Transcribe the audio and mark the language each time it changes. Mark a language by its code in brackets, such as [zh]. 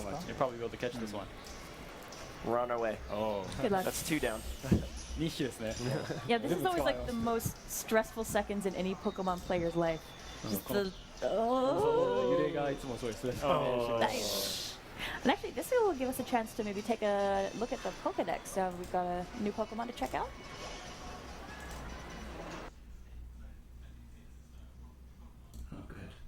[en] You'll probably be able to catch this one. We're on our way. Oh, Good luck. That's 2 down. [ja] 2匹ですね。 [en] Yeah, this is always like the most stressful seconds in any Pokemon player's life. Just the [ja] 揺れがいつもそうですね。 [en] nice. And actually, this will give us a chance to maybe take a look at the Pokedex. We've got a new Pokemon to check out. Oh, good.